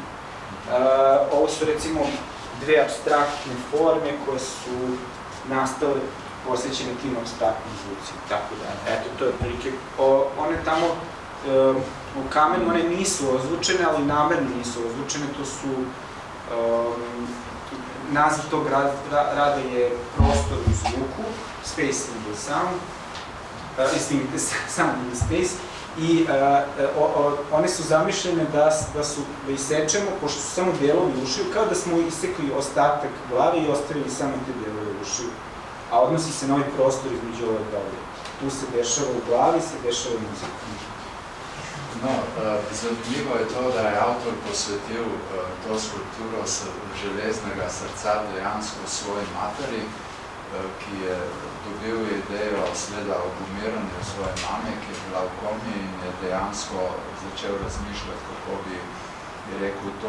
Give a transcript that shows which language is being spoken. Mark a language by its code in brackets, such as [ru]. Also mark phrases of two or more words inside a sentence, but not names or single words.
[sr] Ovo su, recimo, dve apstraktne forme koje su nastale posvećene tim apstraktnim zvucima, tako da, eto, to je prilike. One tamo u kamenu, one nisu ozvučene, ali namerno nisu ozvučene, to su, naziv tog rada je prostor u zvuku, [en] space in the sound, sound in the space, [sr] i one su zamišljene da isečemo, pošto su samo delovi ušiju, kao da smo isekli ostatak glave i ostavili samo te delove ušiju, a odnosi se na ovaj prostor između ove glave. Tu se dešava u glavi, se dešava u muziku. No, zanimljivo je to, [sl] da je avtor posvetil to skulpturo železnega srca dejansko svoji materi, ki je dobil idejo seveda o umiranju svoje mame, ki je bila v komi in je dejansko začel razmišljati, kako bi rekel to.